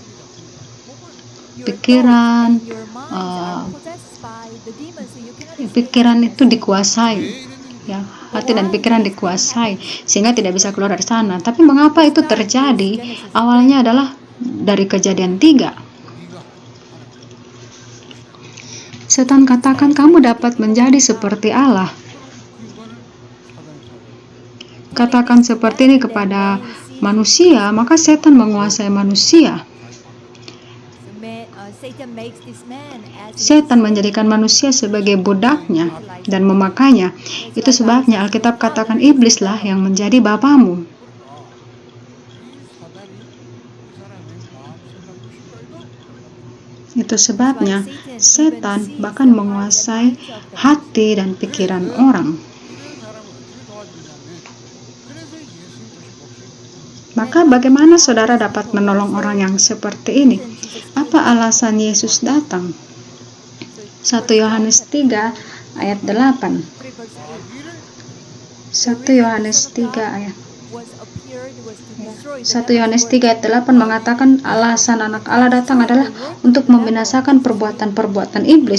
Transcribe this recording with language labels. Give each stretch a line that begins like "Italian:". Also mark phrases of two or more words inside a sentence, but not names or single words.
Indonesian: Pikiran itu dikuasai. Ya, hati dan pikiran dikuasai sehingga tidak bisa keluar dari sana. Tapi mengapa itu terjadi? Awalnya adalah dari Kejadian 3. Setan katakan kamu dapat menjadi seperti Allah.
Korean: 그 이거는 사단의 자세예요.
Indonesian: Katakan seperti ini kepada manusia, maka setan menguasai manusia. Setan menjadikan manusia sebagai budaknya dan memakainya. Itu sebabnya Alkitab katakan iblislah yang menjadi bapamu.
Korean: 그러니까 이 사단이 이 사람의 마음 생각 의식까지도 들어갑니다.
Indonesian: Itu sebabnya setan bahkan menguasai hati dan pikiran orang.
Korean: 이런 사람을 어떻게 도와주냐면 그래서 예수님 오신 목적이
Indonesian: Maka bagaimana saudara dapat menolong orang yang seperti ini? Apa alasan Yesus datang? 1 Yohanes 3 ayat 8. 1 Yohanes 3 ayat 1 Yohanes 3 ayat 8 mengatakan alasan anak Allah datang adalah untuk membinasakan perbuatan-perbuatan iblis.